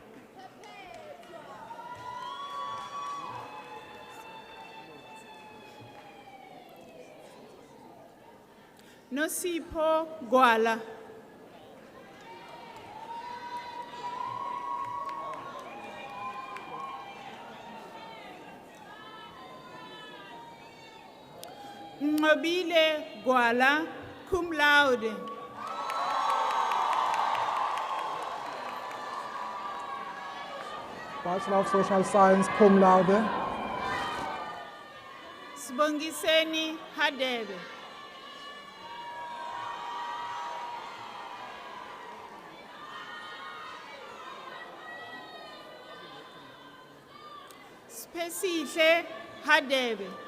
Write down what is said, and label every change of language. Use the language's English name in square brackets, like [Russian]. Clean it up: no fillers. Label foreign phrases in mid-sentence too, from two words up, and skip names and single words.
[English] Nosipho Gwala. Ngobile Gwala, [Latin] cum laude. [English] Bachelor of Social Science, [Latin] cum laude. [English] Sibongiseni Hadebe. Spesihle Hadebe.